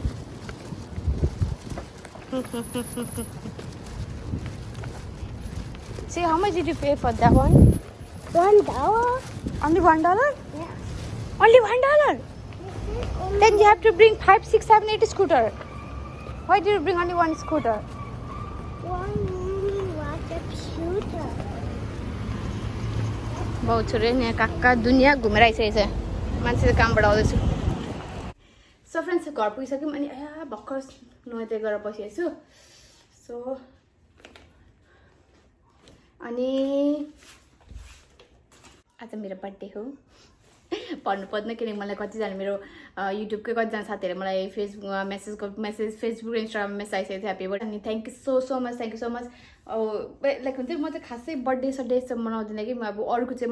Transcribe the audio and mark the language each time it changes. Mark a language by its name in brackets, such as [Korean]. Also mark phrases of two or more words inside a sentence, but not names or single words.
[English] See, how much did you pay for that one? $1. Only $1? Yeah. Only $1? Then you have to bring 5, 6, 7, 8 scooter. Why did you bring only one scooter? Why Mommy want a scooter? [Nepali] बहुत छोरे यहाँ काका दुनियाँ घुमेर आइसकेको छ मान्छे कामबाट आउँदैछु [English] so friends [Nepali] घर पुगिसक्यौँ अनि भर्खर नुहाइ गरेर बसिएको छु सो अनि आज मेरो बर्थडे हो भन्नु पर्दैन किनकि मलाई कतिजना मेरो युट्युबकै कतिजना साथीहरूले मलाई फेसबुकमा फेसबुक इन्स्टाग्राममा मेसेज आइसकेको थियो [English] happy birthday [Nepali] अनि [English] thank you so much [Nepali] लाइक हुन्छ म चाहिँ खासै बर्थडे सड्डे चाहिँ मनाउँदिनँ कि म अब अरूको चाहिँ